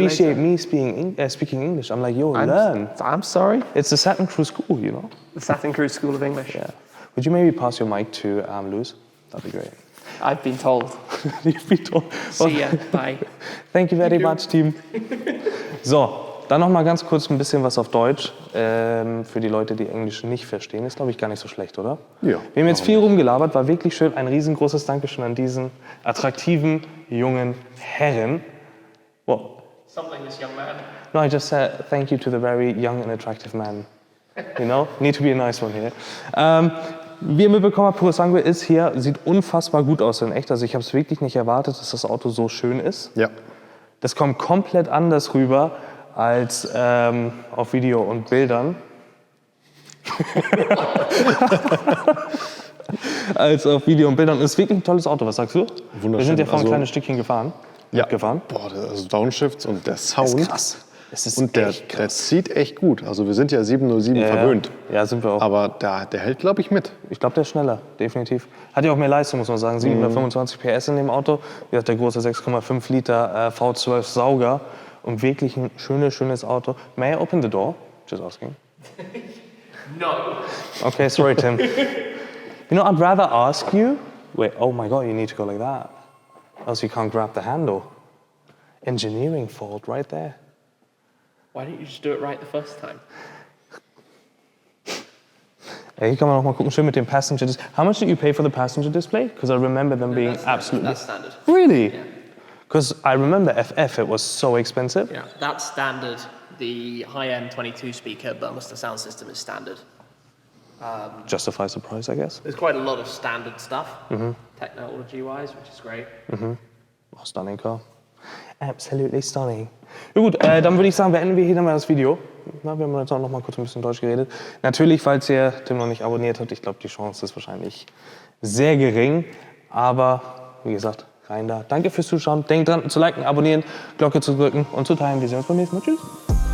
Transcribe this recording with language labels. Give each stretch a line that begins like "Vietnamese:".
English: appreciate later. me speaking English. I'm like, yo, learn. I'm sorry. It's the SATINCREW school, you know? The SATINCREW School of English. Yeah. Would you maybe pass your mic to Luz? That'd be great. I've been told. You've been told. See ya. Bye. Thank you very much, Team.
German: So, dann noch mal ganz kurz ein bisschen was auf Deutsch. Für die Leute, die Englisch nicht verstehen. Ist, glaube ich, gar nicht so schlecht, oder? Ja. Wir haben jetzt viel rumgelabert, war wirklich schön. Ein riesengroßes Dankeschön an diesen attraktiven jungen Herren.
English: Well, Something this young man. no, I just said thank you to the very young and attractive man. You know, need to be a nice one here.
German: Wie ihr mitbekommen habt, Purosangue ist hier, sieht unfassbar gut aus in echt. Also ich habe es wirklich nicht erwartet, dass das Auto so schön ist. Ja. Das kommt komplett anders rüber als auf Video und Bildern. Als auf Video und Bildern. Ist wirklich ein tolles Auto, was sagst du? Wunderschön. Wir sind ja vor ein Also- kleines Stückchen gefahren. Ja. Gefahren. Boah, also Downshifts und der Sound. Das ist krass. Es ist Und der echt krass. zieht echt gut. Also wir sind ja 707 verwöhnt. Ja, sind wir auch. Aber der hält, glaube ich, mit. Ich glaube, der ist schneller, definitiv. Hat ja auch mehr Leistung, muss man sagen. 725 PS in dem Auto. Wie gesagt, der große 6,5 Liter V12 Sauger. Und wirklich ein schönes Auto.
English: May I open the door? Just asking. No. Okay, sorry, Tim. You know, I'd rather ask you... Wait, oh my God, you need to go like that. else you can't grab the handle. Engineering fault right there. Why didn't you just do it right the first time?
German: Hier kann man noch mal gucken, schön mit dem Passenger Display.
English: How much did you pay for the passenger display? Because I remember them being absolutely... That's standard. Really? Yeah. Because I remember FF, it was so expensive. Yeah, that's standard. The high-end 22 speaker Burmester sound system is standard. Justifies the price, I guess. There's quite a lot of standard stuff, technology-wise, which is great. Oh, stunning car. Absolutely stunning.
German: Ja gut, dann würde ich sagen, beenden wir hier dann mal das Video. Na, wir haben jetzt auch noch mal kurz ein bisschen Deutsch geredet. Natürlich, falls ihr Tim noch nicht abonniert habt, ich glaube, die Chance ist wahrscheinlich sehr gering. Aber, wie gesagt, rein da. Danke fürs Zuschauen. Denkt dran, zu liken, abonnieren, Glocke zu drücken und zu teilen. Wir sehen uns beim nächsten Mal. Tschüss.